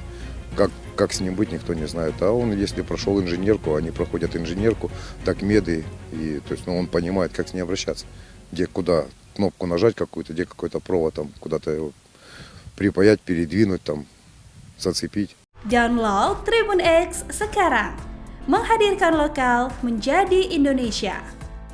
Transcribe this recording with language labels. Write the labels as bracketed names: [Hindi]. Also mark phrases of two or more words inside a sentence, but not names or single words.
[Russian] Как с ним быть, никто не знает. А он, если прошел инженерку, они проходят инженерку, так меды, и то есть, он понимает, как с ней обращаться. Где, kуда кнопку нажать какую-то, где какой-то провод, там, куда-то его припаять, передвинуть, там, зацепить. [Indonesian] Download Tribun X sekarang, menghadirkan lokal menjadi Indonesia.